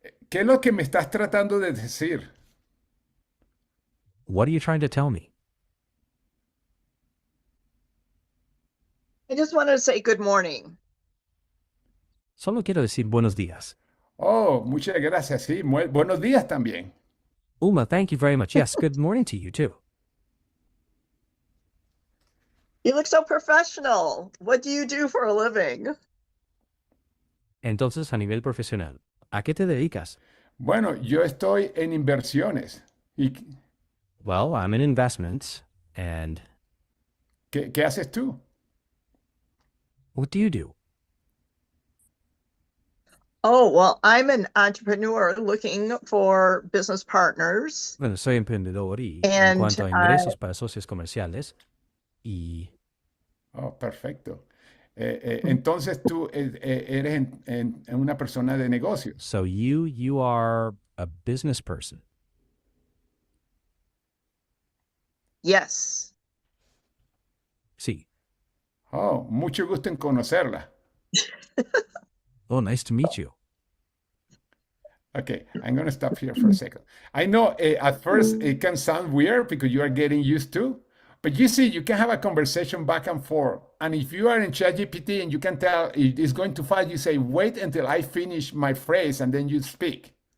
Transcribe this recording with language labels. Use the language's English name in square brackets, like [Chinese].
[Spanish] ¿Qué es lo que me estás tratando de decir? [English] What are you trying to tell me? I just wanted to say good morning. [Spanish] Solo quiero decir buenos días. Oh, muchas gracias. Sí, buenos días también. [English] Uma, thank you very much. Yes, good morning to you too. You look so professional. What do you do for a living? [Spanish] Entonces, a nivel profesional, ¿a qué te dedicas? Bueno, yo estoy en inversiones. ¿Y [English] Well, I'm in investments. And [Spanish] qué haces tú? [English] what do you do? Oh, well, I'm an entrepreneur looking for business partners, [Spanish] Bueno, soy emprendedor y en [English] and [Spanish] cuanto a ingresos para socios comerciales y Oh, perfecto. Entonces tú eres en una persona de negocios. [English] so you are a business person. yes. [Spanish] Sí. Oh, mucho gusto en conocerla. [English] Oh, nice to meet you. Okay, I'm going to stop here for a second. I know at first it can sound weird because you are getting used to, but you see, you can have a conversation back and forth. And if you are in ChatGPT and you can tell it is going too fast, you say, wait until I finish my phrase and then you speak.